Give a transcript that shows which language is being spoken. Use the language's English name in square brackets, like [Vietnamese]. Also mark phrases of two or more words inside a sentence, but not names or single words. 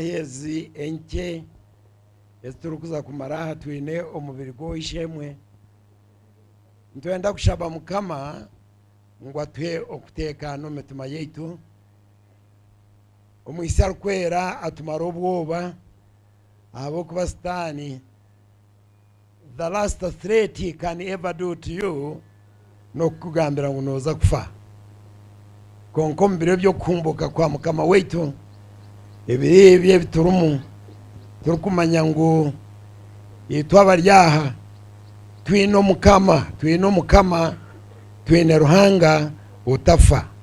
[Nyankole] ezi enkye eziturikuza kumara aha twine omubiri gw'oishemwe ntwenda kushaba Mukama ngu atuhe okuteekaana omu mitima yaitu omwisi arikwera atumara obwoba ahabw'okuba Sitaani the [English] last threat he can ever do to you [Nyankole] n'okukugambira ngu nooza kufa konka omu biro by'okuhumbuka kwa Mukama waitu ebiro ebi ebiturumu turikumanya ngu itwe abari aha twine Omukama twine Ruhanga utafa